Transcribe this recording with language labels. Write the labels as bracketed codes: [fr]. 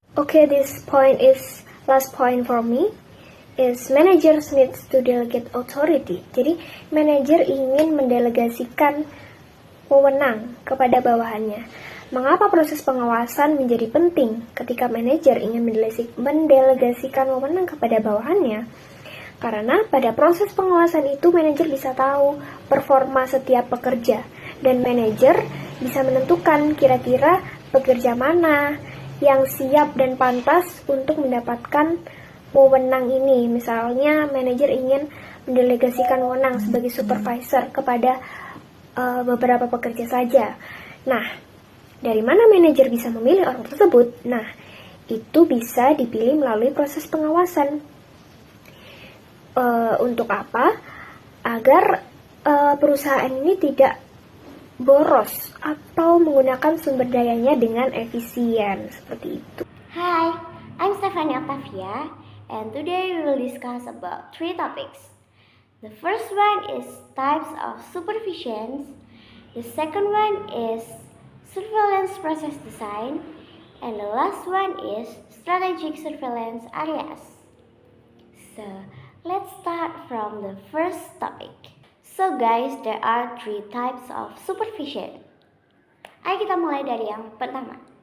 [en] Okay, this point is last point for me. Is managers needs to delegate authority. [id] Jadi manajer ingin mendelegasikan wewenang kepada bawahannya. Mengapa proses pengawasan menjadi penting ketika manajer ingin mendelegasikan wewenang kepada bawahannya? Karena pada proses pengawasan itu manajer bisa tahu performa setiap pekerja dan manajer bisa menentukan kira-kira pekerja mana yang siap dan pantas untuk mendapatkan wewenang ini. Misalnya manajer ingin mendelegasikan wewenang sebagai supervisor kepada beberapa pekerja saja. Nah, dari mana manajer bisa memilih orang tersebut? Nah, itu bisa dipilih melalui proses pengawasan. Untuk apa? Agar perusahaan ini tidak boros atau menggunakan sumber dayanya dengan efisien, seperti itu. [en] Hi, I'm Stephanie Octavia, and today we will discuss about 3 topics. The first one is types of supervisions. The second one is surveillance process design, and the last one is strategic surveillance areas. So, let's start from the first topic. So guys, there are 3 types of supervision. [id] Ayo kita mulai dari yang pertama.